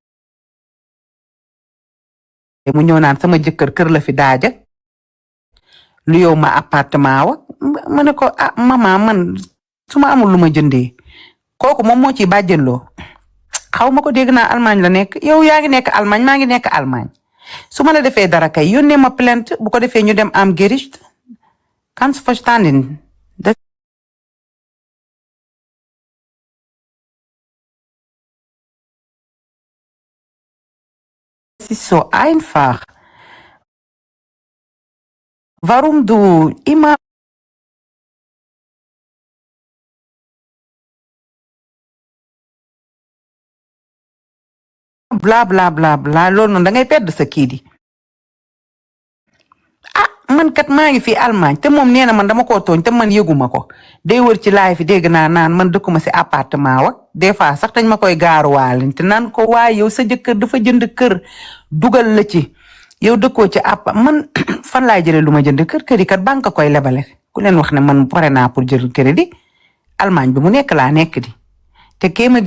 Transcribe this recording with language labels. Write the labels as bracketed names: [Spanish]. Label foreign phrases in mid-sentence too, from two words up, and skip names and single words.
[Wolof] mu ñëw naan sama jëkkër kër la fi daaja lu yow ma appartement wa ma ne ko ah maman man su ma amul lu ma jëndee kooku moom moo ciy bàjjenloo xaw ma ko dégg naa Allemagne la nekk yow yaa ngi nekk Allemagne maa ngi nekk Allemagne su ma la defee dara kay yónnee ma plainte bu ko defee ñu dem [German] am Gericht kannst du verstanden. Das ist so einfach. Warum du immer bla bla bla bla [Wolof] loolu noonu da ngay perdre sa kii di man kat maa ngi fi Allemagne te moom nee na man dama koo tooñ te man yëguma ko day wër ci laay fi dégg naa naan man dëkkuma si appartement wa [French] des fois [Wolof] sax dañ ma koy gaaruwaale te naan ko waaye yow sa jëkkër dafa jënd kër dugal la ci yow dëkkoo ci man fan laay jëlee lu ma jënd kër yi kat banque koy lebale ku leen wax ne man pare naa pour jël crédit Allemagne bi mu nekk laa nekk di te kee ma